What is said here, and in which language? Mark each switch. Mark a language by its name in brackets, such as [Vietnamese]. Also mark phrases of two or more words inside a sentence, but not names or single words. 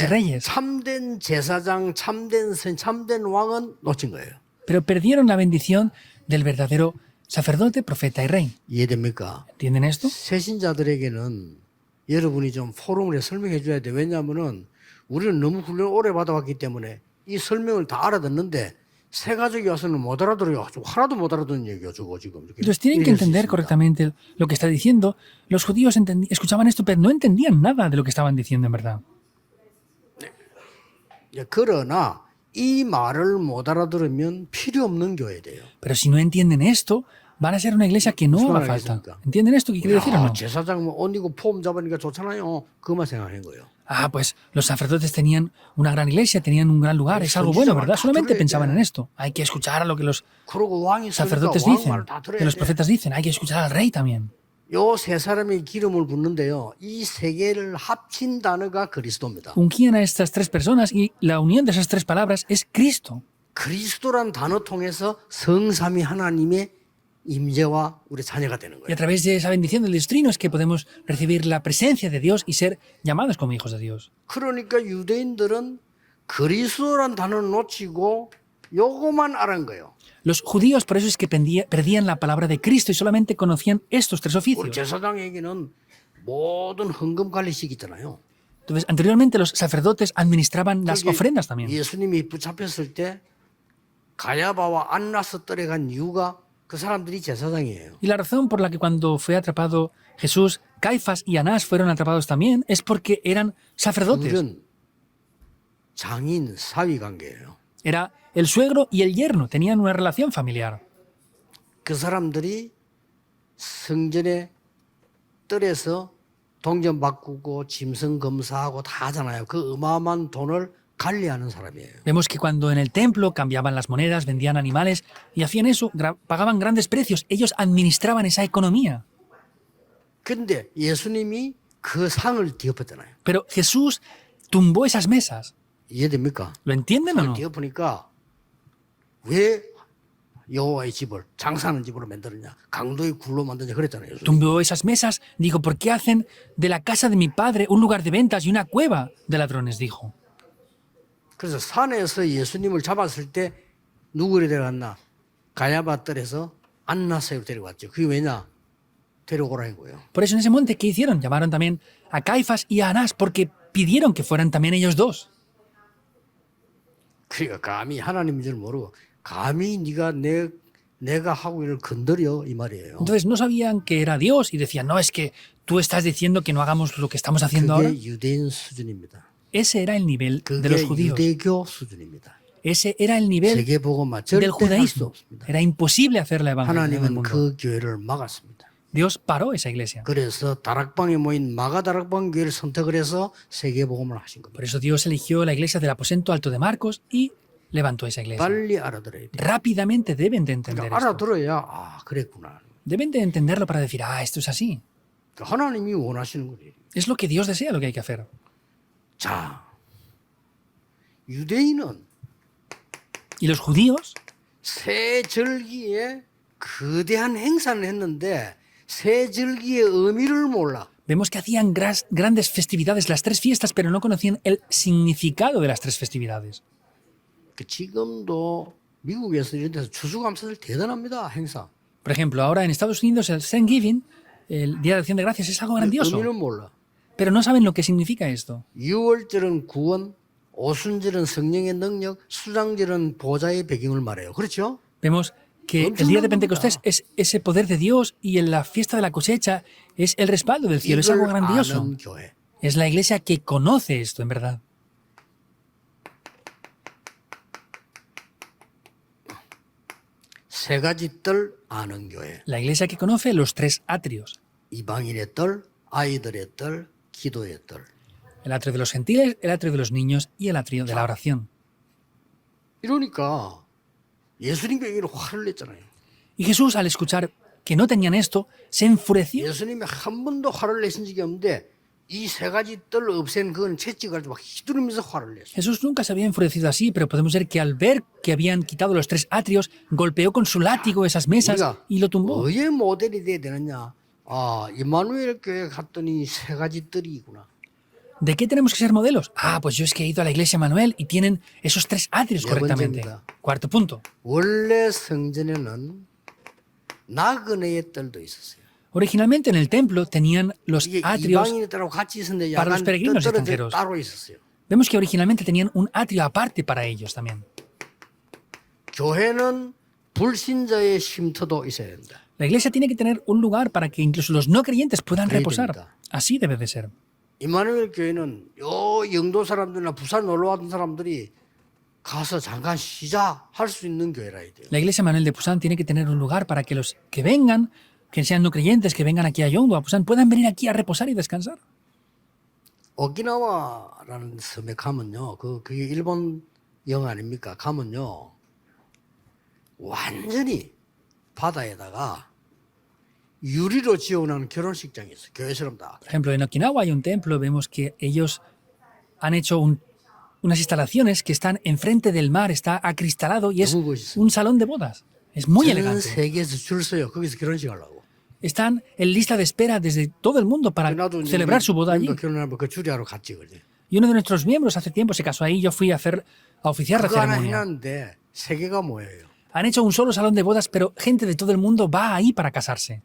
[Korean] 그런데 [Spanish] reyes. [Korean] 참된 제사장, 참된 왕은 놓친 거예요. [Spanish] Pero perdieron la bendición del verdadero sacerdote, profeta y rey. [Korean] 이해됩니까? [Spanish] ¿Entienden esto? [Korean] 새신자들에게는 여러분이 좀 포럼을 설명해 줘야 돼. 왜냐하면은 우리는 너무 훈련을 오래 받아왔기 때문에 이 설명을 다 알아듣는데 새 가족이 와서는 못 알아들어요. 하나도 못 알아듣는 얘기요, 저거 지금. [Spanish] Entonces tienen que entender correctamente lo que está diciendo. Los judíos escuchaban esto, pero no entendían nada de lo que estaban diciendo en verdad. [Korean] 그러나 이 말을 못 알아들으면 필요 없는 교회 돼요. [Spanish] Pero si no entienden esto, van a ser una iglesia que no haga falta. ¿Entienden esto? ¿Qué quiere decir o no? [Korean] 제사장 뭐 언니고 폼 잡으니까 좋잖아요. 그것만 생각하는 거예요. [Spanish] Ah, pues los sacerdotes tenían una gran iglesia, tenían un gran lugar, es algo bueno, ¿verdad? Solamente pensaban en esto. Hay que escuchar a lo que los [Korean] 그러고 왕이 [Spanish] sacerdotes [Korean] 왕 [Spanish] dicen, [Korean] 말 다 [Spanish] que [Korean] 들어야 [Spanish] los [Korean] 돼. [Spanish] profetas dicen, hay que escuchar al rey también. [Korean] 요 세 사람이 기름을 붓는데요. 이 세 개를 합친 단어가 그리스도입니다. [Spanish] Ungían a estas tres personas y la unión de esas tres palabras es Cristo. [Korean] 그리스도란 단어 통해서 성삼위 하나님의 임재와 우리 자녀가 되는 [Spanish] Y [Korean] 거예요. [Spanish] a través de esa bendición del destrino es que podemos recibir la presencia de Dios y ser llamados como hijos de Dios. [Korean] 그러니까 유대인들은 그리스도란 단어를 놓치고 요거만 알은 거예요. [Spanish] Los judíos por eso es que perdían la palabra de Cristo y solamente conocían estos tres [Korean] 우리 [Spanish] oficios. [Korean] 제사장에게는 모든 헌금 관리식 있잖아요. [Spanish] Entonces, anteriormente los sacerdotes administraban las [Korean] 그게 [Spanish] ofrendas también. [Korean] 예수님이 붙잡혔을 때 가야바와 안나스 뜰에 간 이유가 그 사람들이 제사장이에요. [Spanish] Y la razón por la que cuando fue atrapado Jesús, Caifás y Anás fueron atrapados también es porque eran sacerdotes. [Korean] 둘은 장인 사위 관계예요. [Spanish] Era el suegro y el yerno, tenían una relación familiar. [Korean] 그 사람들이 성전의 뜰에서 동전 바꾸고 짐승 검사하고 다 하잖아요. 그 어마어마한 돈을 관리하는 사람이에요. [Spanish] Vemos que cuando en el templo cambiaban las monedas, vendían animales y hacían eso, pagaban grandes precios. Ellos administraban esa economía. [Korean] 근데 예수님이 그 상을 뒤엎었잖아요. [Spanish] Pero Jesús tumbó esas mesas. [Korean] 이해됩니까? [Spanish] ¿Lo entienden o [Korean] 상을 [Spanish] no? [Korean] 뒤엎으니까 왜 여호와의 집을 장사하는 집으로 만들었냐? 강도의 굴로 만드냐 그랬잖아요. 예수님. [Spanish] Tumbó esas mesas, dijo, ¿por qué hacen de la casa de mi padre un lugar de ventas y una cueva de ladrones? Dijo. [Korean] 그래서 산에서 예수님을 잡았을 때 누구를 데려갔나? 가야바 뜰에서 안나사를 데려갔죠. 그게 왜냐? 데려오라는 거예요. [Spanish] Por eso en ese monte, ¿qué hicieron? Llamaron también a Caifás y a Anás porque pidieron que fueran también ellos dos. [Korean] 그러니까 감히 하나님인 줄 모르고 감히 네가 내가 하고 일을 건드려 이 말이에요. [Spanish] Entonces no sabían que era Dios y decían, no, es que tú estás diciendo que no hagamos lo que estamos haciendo ahora. [Korean] 그게 유대인 수준입니다. [Spanish] Ese era el nivel de los [Korean] 그게 [Spanish] judíos. [Korean] 유대교 수준입니다. [Spanish] Ese era el nivel [Korean] 세계복음화 [Spanish] del [Korean] 절대 할 수 [Spanish] judaísmo. [Korean] 없습니다. [Spanish] Era imposible hacer la evangelio en el [Korean] 하나님은 [Spanish] mundo. [Korean] 그 교회를 막았습니다. [Spanish] Dios paró esa iglesia. [Korean] 그래서 다락방에 모인 마가다락방 교회를 선택을 해서 세계복음을 하신 겁니다. [Spanish] Por eso Dios eligió la iglesia del aposento alto de Marcos y levantó esa iglesia. [Korean] 빨리 알아들어야 돼요. [Spanish] Rápidamente deben de entender [Korean] 그러니까 [Spanish] esto. [Korean] 알아들어야 아 그랬구나. [Spanish] Deben de entenderlo para decir, ah, esto es así. [Korean] 하나님이 원하시는 거예요. [Spanish] Es lo que Dios desea, lo que hay que hacer. [Korean] 자, 유대인은 [Spanish] Y los judíos [Korean] 새 절기에 거대한 행사를 했는데 새 절기의 의미를 몰라. [Spanish] vemos que hacían grandes festividades, las tres fiestas, pero no conocían el significado de las tres festividades. [Korean] 지금도 미국에서 이런 데서 추수감사절 대단합니다. 행사. [Spanish] Por ejemplo, ahora en Estados Unidos el Thanksgiving, el Día de Acción de Gracias, es algo grandioso, [Korean] 의미는 몰라. [Spanish] pero no saben lo que significa esto. [Korean] 유월절은 구원, 오순절은 성령의 능력, 수장절은 보좌의 배경을 말해요. 그렇죠? [Spanish] Vemos que el día de Pentecostés es ese poder de Dios y en la fiesta de la cosecha es el respaldo del cielo, es algo [Korean] 이걸 [Spanish] grandioso. [Korean] 아는 교회. [Spanish] Es la iglesia que conoce esto, en verdad. [Korean] 세 가지 뜰 아는 교회. [Spanish] La iglesia que conoce los tres atrios. [Korean] 이방인의 뜰, 아이들의 뜰, 기도의 뜰. [Spanish] El atrio de los gentiles, el atrio de los niños y el atrio de la oración. [Korean] 이러니까 예수님 교회를 화를 냈잖아요. [Spanish] Y Jesús, al escuchar que no tenían esto, se enfureció. [Korean] 예수님이 한 번도 화를 내신 적이 없는데 이 세 가지 뜰을 없앤 그건 채찍을 막 휘두르면서 화를 냈어요. [Spanish] Jesús nunca se había enfurecido así, pero podemos ver que al ver que habían quitado los tres atrios, golpeó con su látigo esas mesas [Korean] 우리가 [Spanish] y lo tumbó. [Korean] 뭐의 모델이 돼야 되느냐? 아, 이마누엘 교회 갔더니 세 가지 뜰이구나. [Spanish] ¿De qué tenemos que ser modelos? Ah, pues yo es que he ido a la iglesia Manuel y tienen esos tres atrios [Korean] 네 [Spanish] correctamente. [Korean] 번째입니다. [Spanish] Cuarto punto. [Korean] 원래 성전에는 나그네의 뜰도 있었어요. [Spanish] Originalmente en el templo tenían los [Korean] 이게 [Spanish] atrios. [Korean] 이방인들하고 같이 있었는데 [Spanish] para los [Korean] 약간 [Spanish] peregrinos [Korean] 뜰은 [Spanish] extranjeros. [Korean] 따로 있었어요. [Spanish] Vemos que originalmente tenían un atrio aparte para ellos también. [Korean] 교회는 불신자의 쉼터도 있어야 된다. [Spanish] La iglesia tiene que tener un lugar para que incluso los no creyentes puedan [Korean] 그래야 [Spanish] reposar. [Korean] 됩니다. [Spanish] Así debe de ser. [Korean] 이마누엘 교회는 요 영도 사람들이나 부산 놀러 왔던 사람들이 가서 잠깐 쉬자 할 수 있는 교회라 해야 돼요. [Spanish] La iglesia Manuel de Pusan tiene que tener un lugar para que los que vengan, que sean no creyentes, que vengan aquí a Yongdo, a Pusan, puedan venir aquí a reposar y descansar. [Korean] 오키나와라는 섬에 가면요, 그게 일본 영화 아닙니까? 가면요, 완전히 바다에다가 유리로 지어놓은 결혼식장이 있어요. 교회처럼 다. [Spanish] Por ejemplo, en Okinawa hay un templo, vemos que ellos han hecho unas instalaciones que están enfrente del mar, está acristalado y es [Korean] 너무 멋있어요. [Spanish] un salón de bodas. Es muy [Korean] 전 [Spanish] elegante. [Korean] 세계에서 줄 서요. 거기서 결혼식 하려고. [Spanish] Están en lista de espera desde todo el mundo para [Korean] 나도 이제 [Spanish] celebrar su boda allí. [Korean] 결혼하면 그 줄이하러 갔지, 그지? [Spanish] Y uno de nuestros miembros hace tiempo se casó ahí, yo fui a oficiar la [Korean] 그거 하나 [Spanish] ceremonia. [Korean] 해놨는데 세계가 뭐예요? [Spanish] Han hecho un solo salón de bodas, pero gente de todo el mundo va ahí para casarse.